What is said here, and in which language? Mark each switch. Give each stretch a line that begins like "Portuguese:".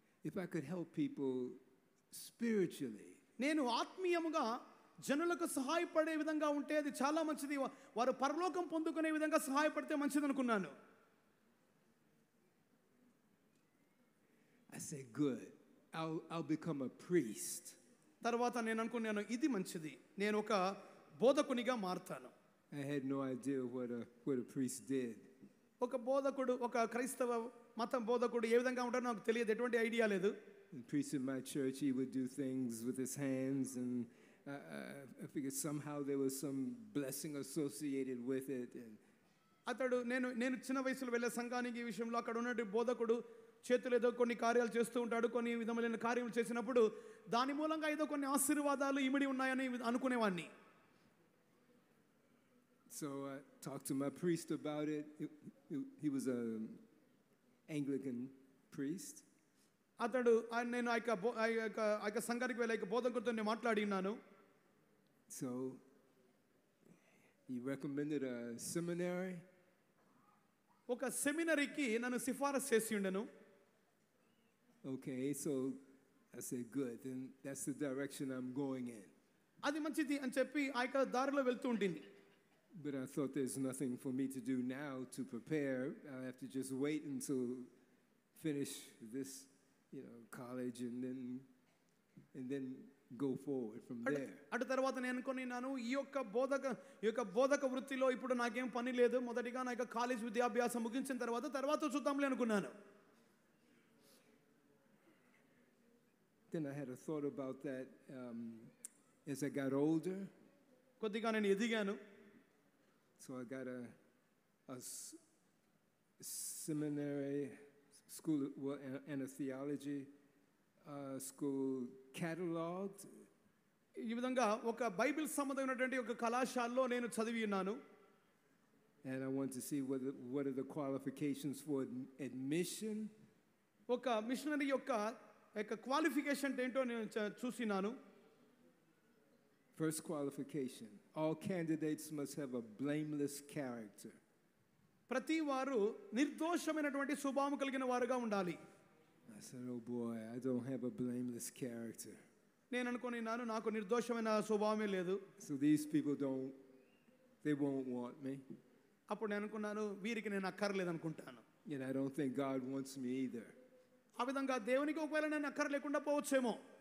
English: If I could help people spiritually.
Telugu: నేను ఆత్మీయముగా జనులకు సహాయపడే విధంగా ఉంటే అది చాలా మంచిది. వారు పరలోకం పొందుకునే విధంగా సహాయపడితే మంచిది అనుకున్నాను.
English: I said, good. I'll become a priest.
Telugu: తర్వాత నేను అనుకున్నాను, ఇది మంచిది, నేను ఒక బోధకునిగా మారుతాను.
English: I had no idea what a priest did.
Telugu: ఒక బోధకుడు, ఒక క్రైస్తవ మతం బోధకుడు ఏ విధంగా ఉంటాడో నాకు తెలియదు, ఎటువంటి ఐడియా లేదు.
English: The priest in my church, he would do things with his hands, and I figured somehow there was some blessing associated with it. And
Telugu: అతడు నేను చిన్న వయసులో వెళ్ళే సంఘానికి ఈ విషయంలో అక్కడ ఉన్నటువంటి బోధకుడు చేతులు ఏదో కొన్ని కార్యాలు చేస్తూ ఉంటాడు. కొన్ని విధమైన కార్యములు చేసినప్పుడు దాని మూలంగా ఏదో కొన్ని ఆశీర్వాదాలు ఇమిడి ఉన్నాయని అనుకునేవాడిని.
English: So I talked to my priest about it. He was an Anglican priest.
Telugu: అతడు నేను ఆ యొక్క సంఘానికి వెళ్ళే బోధకుడితో నేను మాట్లాడినాను.
English: So he recommended a seminary.
Telugu: ఒక సెమినరీకి నన్ను సిఫారసు చేసి ఉండెను.
English: Okay, so I said, good, then that's the direction I'm going in.
Telugu: అది మంచిది అని చెప్పి ఆ యొక్క దారిలో వెళ్తూ ఉంటుంది.
English: But I thought there's nothing for me to do now to prepare. I have to just wait until finish this, college and then go forward from there.
Telugu: అటు తర్వాత నేను అనుకున్నాను, ఈ యొక్క బోధక వృత్తిలో ఇప్పుడు నాకేం పని లేదు, మొదటిగా నా యొక్క కాలేజ్ విద్యాభ్యాసం ముగించిన తర్వాత చూద్దాంలే అనుకున్నాను.
English: Then I had a thought about that as I got older.
Telugu: కొద్దిగా నేను ఎదిగాను.
English: So I got a seminary school and a theology school cataloged.
Telugu: ఈ విధంగా ఒక బైబిల్ సంబంధమైనటువంటి ఒక కళాశాలలో నేను చదివి ఉన్నాను.
English: And I want to see what are the qualifications for admission.
Telugu: ఒక మిషనరీ యొక్క క్వాలిఫికేషన్ ఏంటో నేను చూసినాను.
English: First qualification, all candidates must have a blameless character.
Telugu: ప్రతి వారు నిర్దోషమైనటువంటి స్వభావం కలిగిన వారుగా ఉండాలి.
English: I said, oh boy, I don't have a blameless character.
Telugu: నేను అనుకున్నాను నాకు నిర్దోషమైన స్వభావమే లేదు.
English: So these people they won't want me.
Telugu: అప్పుడు నేను అనుకున్నాను వీరికి నేను అక్కర్లేదు అనుకుంటాను.
English: And I don't think God wants me either.
Telugu: ఆ విధంగా దేవునికి ఒకవేళ నేను అక్కర లేకుండా పోవచ్చేమో.